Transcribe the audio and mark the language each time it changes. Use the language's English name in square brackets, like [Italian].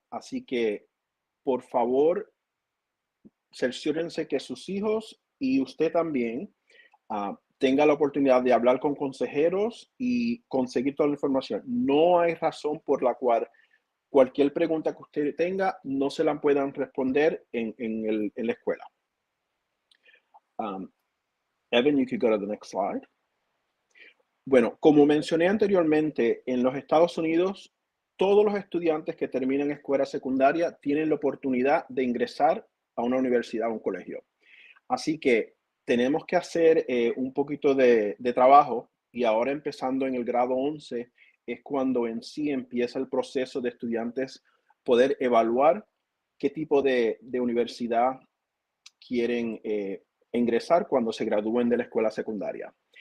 [Spanish] Así que, por favor, cerciórense que sus hijos y usted también tenga la oportunidad de hablar con consejeros y conseguir toda la información. No hay razón por la cual cualquier pregunta que usted tenga no se la puedan responder en la escuela. [English] Evan, you could go to the next slide. [Spanish] Bueno, como mencioné anteriormente, en los Estados Unidos, todos los estudiantes que terminan escuela secundaria tienen la oportunidad de ingresar a una universidad o un colegio. Así que tenemos que hacer un poquito de trabajo, y ahora empezando en el grado 11 es cuando en sí empieza el proceso de estudiantes poder evaluar qué tipo de universidad quieren ingresar cuando se gradúen de la escuela secundaria.